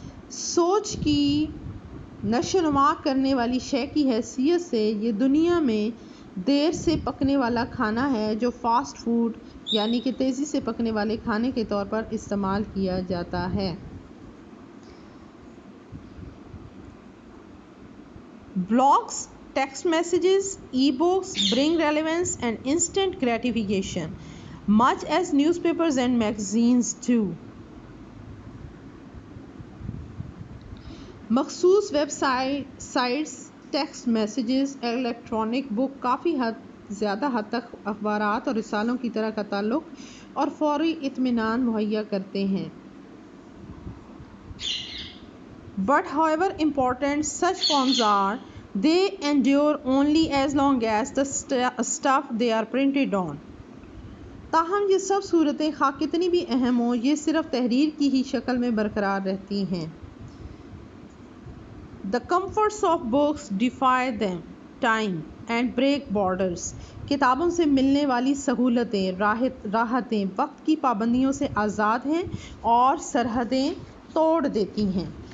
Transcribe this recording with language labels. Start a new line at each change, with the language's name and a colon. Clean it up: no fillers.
Urdu: سوچ کی نشو و نما کرنے والی شے کی حیثیت سے یہ دنیا میں دیر سے پکنے والا کھانا ہے جو فاسٹ فوڈ یعنی کہ تیزی سے پکنے والے کھانے کے طور پر استعمال کیا جاتا ہے.
English: Blogs, text messages, e-books bring relevance and instant gratification, much as newspapers and magazines do.
Urdu: مخصوص web sites, text messages, electronic بک کافی زیادہ حد تک اخبارات اور رسالوں کی طرح کا تعلق اور فوری اطمینان مہیا کرتے ہیں.
English: But however important such forms are, they endure only as long as the stuff they are printed on.
Urdu: تاہم یہ سب صورتیں خواہ کتنی بھی اہم ہوں، یہ صرف تحریر کی ہی شکل میں برقرار رہتی ہیں.
English: The comforts of books defy them, time and break borders.
Urdu: کتابوں سے ملنے والی سہولتیں، راحتیں وقت کی پابندیوں سے آزاد ہیں اور سرحدیں توڑ دیتی ہیں.